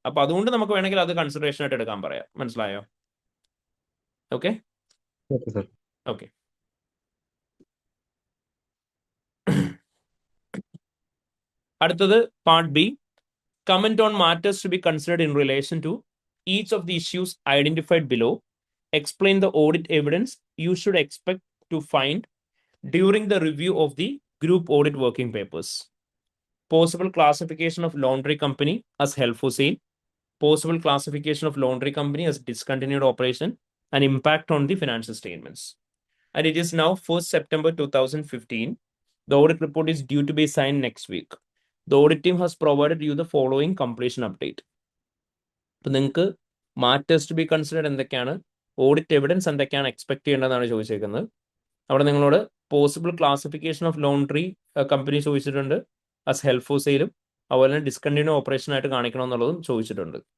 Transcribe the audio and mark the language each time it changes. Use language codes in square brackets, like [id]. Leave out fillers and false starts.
[ml] അപ്പൊ അതുകൊണ്ട് നമുക്ക് വേണമെങ്കിൽ അത് കൺസിഡറേഷൻ ആയിട്ട് എടുക്കാൻ പറയാം. മനസ്സിലായോ? Okay okay. [en] അടുത്തത് part B, comment on matters to be considered in relation to each of the issues identified below. Explain the audit evidence you should expect to find during the review of the group audit working papers. Possible classification of laundry company as held for sale. Possible classification of laundry company as discontinued operation and impact on the financial statements. And it is now 1st September 2015. The audit report is due to be signed next week. The audit team has provided you the following completion update. [ml] ഇപ്പം നിങ്ങൾക്ക് matters to be considered എന്തൊക്കെയാണ്, audit evidence എന്തൊക്കെയാണ് expect ചെയ്യേണ്ടതെന്നാണ് ചോദിച്ചേക്കുന്നത്. അവിടെ നിങ്ങളോട് possible classification of laundry company ചോദിച്ചിട്ടുണ്ട്, as help four സെയിലും അതുപോലെ തന്നെ discontinue operation ആയിട്ട് കാണിക്കണം എന്നുള്ളതും ചോദിച്ചിട്ടുണ്ട്.